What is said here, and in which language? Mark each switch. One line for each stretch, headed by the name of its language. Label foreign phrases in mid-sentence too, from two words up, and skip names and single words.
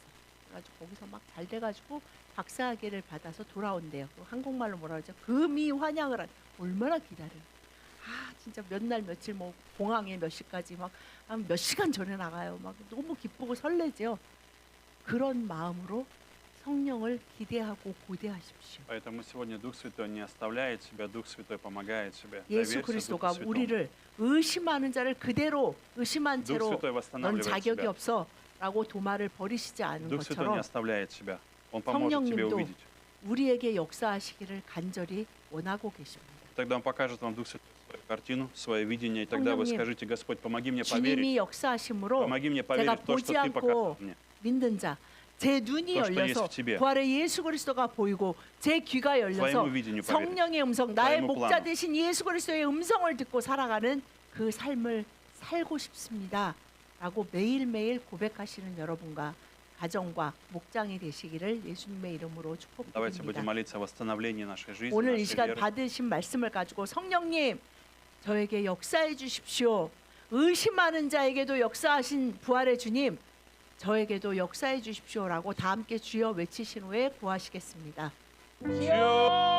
Korean: 그래가지고 거기서 막 잘 돼가지고 박사학위를 받아서 돌아온대요. 한국말로 뭐라 그러죠? 금이 환영을 한. 얼마나 기다려. 아 진짜 몇 날 며칠 뭐 공항에 몇 시까지 막 몇 시간 전에 나가요. 막 너무 기쁘고 설레죠. 그런 마음으로 성령을 기대하고 고대하십시오.
Russian: Поэтому сегодня Дух Святой не оставляет себя, Дух Святой помогает тебе.
Korean: 예수
Russian: Доверься Духу
Korean: 그리스도가
Russian: Святому.
Korean: 우리를 의심하는 자를 그대로 의심한
Russian: Дух
Korean: 채로
Russian: Святой
Korean: 넌
Russian: восстанавливает
Korean: 자격이
Russian: тебя.
Korean: 없어라고 도마를 버리시지 않은
Russian: Дух Святой не
Korean: 것처럼
Russian: оставляет тебя. Он поможет тебе
Korean: 성령님도
Russian: увидеть.
Korean: 우리에게 역사하시기를 간절히 원하고 계십니다.
Russian: Тогда Он покажет вам Дух Святой свою картину, свое видение, и тогда вы
Korean: 성령님,
Russian: скажите: Господь, помоги мне
Korean: 주님이
Russian: поверить,
Korean: 역사하심으로
Russian: помоги мне
Korean: 제가
Russian: поверить в то,
Korean: 보지
Russian: что Ты
Korean: 않고
Russian: показал мне.
Korean: 믿는 자, 제 눈이
Russian: То, что есть
Korean: 열려서
Russian: в тебе.
Korean: 부활의 예수 그리스도가 보이고 제 귀가 열려서
Russian: Своему видению поверить.
Korean: 성령의 음성, 나의
Russian: Своему
Korean: 목자
Russian: плану.
Korean: 되신 예수 그리스도의 음성을 듣고 살아가는 그 삶을 살고 싶습니다. 라고 매일매일 고백하시는 여러분과 가정과 목장이 되시기를 예수님의 이름으로
Russian: Давайте будем
Korean: 축복드립니다.
Russian: молиться о восстановлении нашей жизни,
Korean: 오늘 이
Russian: нашей
Korean: 시간
Russian: веры.
Korean: 받으신 말씀을 가지고 성령님 저에게 역사해 주십시오. 의심하는 자에게도 역사하신 부활의 주님 저에게도 역사해 주십시오라고 다 함께 주여 외치신 후에 구하시겠습니다. 주여!